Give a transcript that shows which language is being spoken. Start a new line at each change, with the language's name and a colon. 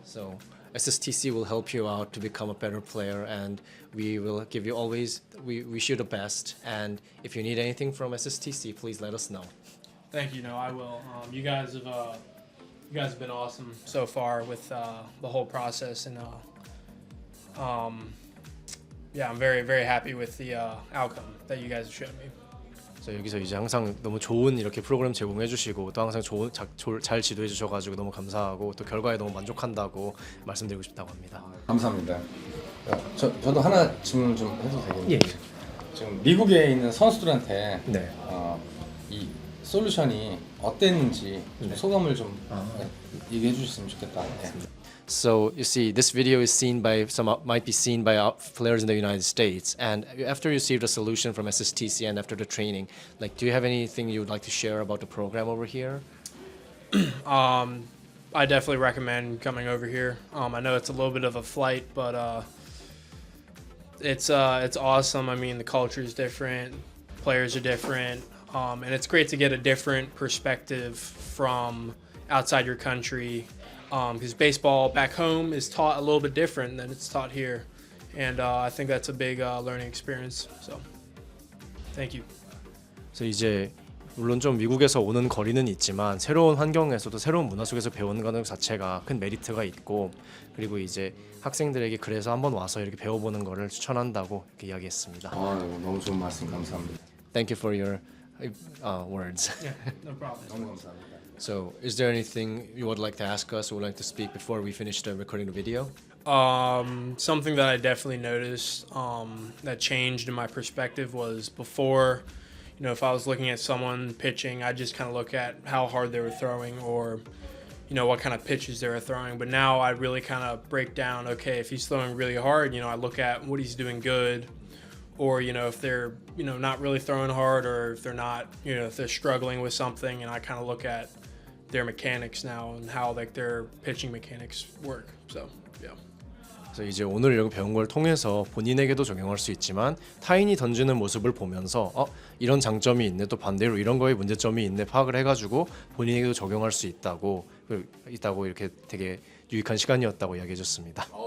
English: So SSTC will help you out to become a better player, and we will give you always, we wish you the best. And if you need anything from SSTC, please let us know. Thank you. No, I will. You guys have been awesome so far with the whole process, and yeah, I'm very very happy with the outcome that you guys have shown me.
Korean: 그래서 여기서 이제 항상 너무 좋은 이렇게 프로그램 제공해주시고 또 항상 잘 지도해주셔가지고 너무 감사하고 또 결과에 너무 만족한다고 말씀드리고 싶다고 합니다. 감사합니다. 저도 하나 질문 좀 해도 되겠나요? 예. 지금 미국에 있는 선수들한테 네. 이 솔루션이 어땠는지 좀 네. 소감을 좀 얘기해 주셨으면 좋겠다. 네.
English: So you see, this video is seen by might be seen by players in the United States. And after you received a solution from SSTC and after the training, like, do you have anything you would like to share about the program over here? I definitely recommend coming over here. I know it's a little bit of a flight, but it's awesome. I mean, the culture is different, players are different, and it's great to get a different perspective from outside your country. Because baseball back home is taught a little bit different than it's taught here, and I think that's a big learning experience. So, thank you.
Korean: 그래서 이제 물론 좀 미국에서 오는 거리는 있지만 새로운 환경에서도 새로운 문화 속에서 배우는 것 자체가 큰 메리트가 있고, 그리고 이제 학생들에게 그래서 한번 와서 이렇게 배워보는 거를 추천한다고 이렇게 이야기했습니다. 너무 좋은 말씀 감사합니다.
English: Thank you for your words. Yeah, no problem.
Korean: 너무 감사합니다.
English: So, is there anything you would like to ask us or would like to speak before we finish recording the video? Something that I definitely noticed that changed in my perspective was before, you know, if I was looking at someone pitching, I just kind of look at how hard they were throwing or, you know, what kind of pitches they were throwing. But now I really kind of break down, okay, if he's throwing really hard, you know, I look at what he's doing good, or, you know, if they're, you know, not really throwing hard, or if they're not, you know, if they're struggling with something, and I kind of look at their mechanics now and how like their pitching mechanics work. So, yeah.
Korean: 그래서 이제 오늘 이렇게 배운 걸 통해서 본인에게도 적용할 수 있지만 타인이 던지는 모습을 보면서 이런 장점이 있네, 또 반대로 이런 거에 문제점이 있네 파악을 해가지고 본인에게도 적용할 수 있다고 이렇게 되게 유익한 시간이었다고 이야기해줬습니다.